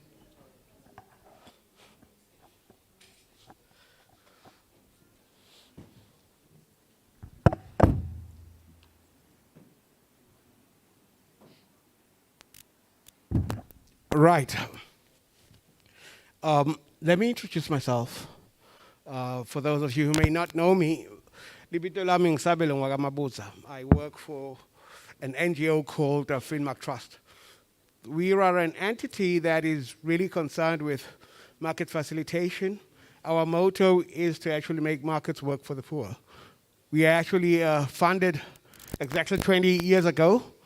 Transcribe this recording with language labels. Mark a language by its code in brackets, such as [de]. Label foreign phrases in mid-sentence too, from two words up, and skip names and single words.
[en] Right. Let me introduce myself. For those of you who may not know me, [ss] libito lami ngisabelo ngwakamabuza. [en] I work for an NGO called Fintech Trust. We are an entity that is really concerned with market facilitation. Our motto is to actually make markets work for the poor. We actually funded exactly 20 years ago.